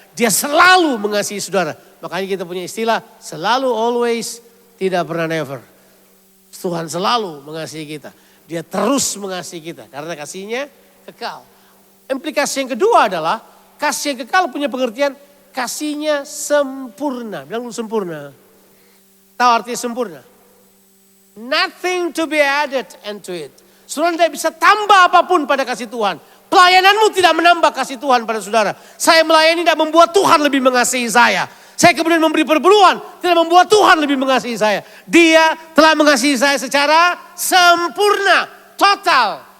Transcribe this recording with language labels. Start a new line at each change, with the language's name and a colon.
Indonesian: Dia selalu mengasihi saudara. Makanya kita punya istilah selalu, always, tidak pernah, never. Tuhan selalu mengasihi kita. Dia terus mengasihi kita karena kasihnya kekal. Implikasi yang kedua adalah kasih yang kekal punya pengertian kasihnya sempurna. Bilang dulu sempurna. Tahu artinya sempurna?
English: Nothing to be added into it.
Indonesian: Saudara tidak bisa tambah apapun pada kasih Tuhan. Pelayananmu tidak menambah kasih Tuhan pada saudara. Saya melayani tidak membuat Tuhan lebih mengasihi saya. Saya kemudian memberi perpuluhan tidak membuat Tuhan lebih mengasihi saya. Dia telah mengasihi saya secara sempurna, total.